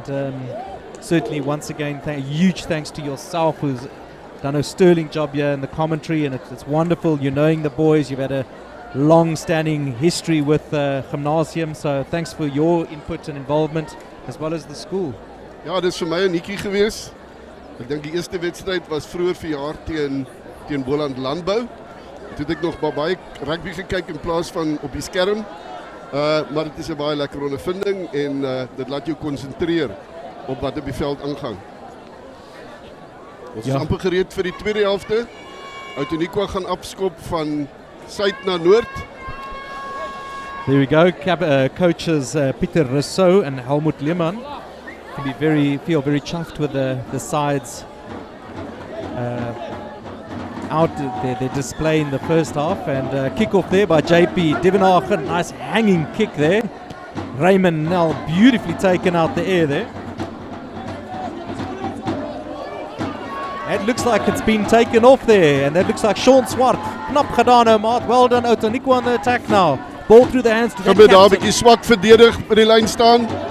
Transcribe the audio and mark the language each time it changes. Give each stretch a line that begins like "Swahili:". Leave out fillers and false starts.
English: And certainly, once again, huge thanks to yourself, who's done a sterling job here in the commentary, and it's wonderful. You're knowing the boys. You've had a long-standing history with Gymnasium, so thanks for your input and involvement, as well as the school.
Afrikaans: Ja, dit is vir my 'n netjie gewees. Ek dink die eerste wedstryd was vroeër verjaar teen Boland Landbou. Toe het ek nog baie rugby gekyk in plaas van op die skerm. Maar dit is 'n baie lekker ondervinding en dit laat jou konsentreer op wat op die veld aangaan. Ons is amper gereed vir die tweede helfte. Outeniqua gaan afskop van suid na noord.
English: There we go. Coaches Pieter Rousseau and Helmut Lehmann can feel very chuffed with the sides out their display in the first half, and kick off there by JP Devenhagen. Nice hanging kick there. Raymond Nell beautifully taken out the air there. It looks like it's been taken off there, and that looks like Sean Swart.
Afrikaans: Knap gedaan, maat.
English: Well done, Outeniqua on the attack now. Ball through the hands to the captain.
Afrikaans: Daar 'n bietjie swak verdedig by die lyn staan.